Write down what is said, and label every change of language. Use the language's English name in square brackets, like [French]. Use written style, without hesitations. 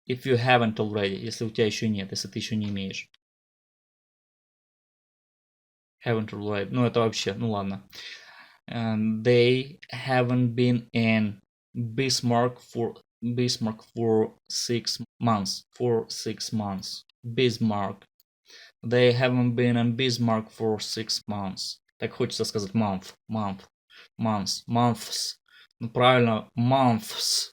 [Russian] Если у тебя еще нет, если ты еще не имеешь. [English] Haven't already. [Russian] Ну это вообще, ну ладно. [English] They haven't been in Bismarck for 6 months. Bismarck. They haven't been in Bismarck for 6 months. [Russian] Так хочется сказать months. Ну правильно, months.